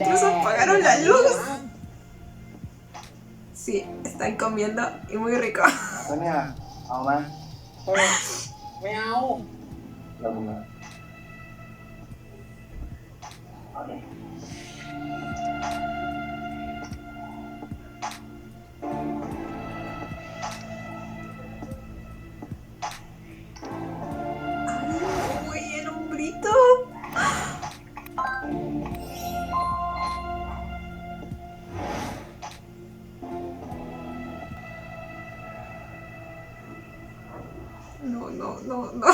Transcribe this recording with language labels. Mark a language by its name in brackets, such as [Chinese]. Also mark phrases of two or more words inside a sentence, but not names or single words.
[Spanish] incluso apagaron la luz. Sí, están comiendo y muy rico. [Thai] แล้วเนี่ยเอาไหมไม่เอาแล้วมึงอะเอาดิ [Spanish] Uy, el hombrito. No, no, no, no.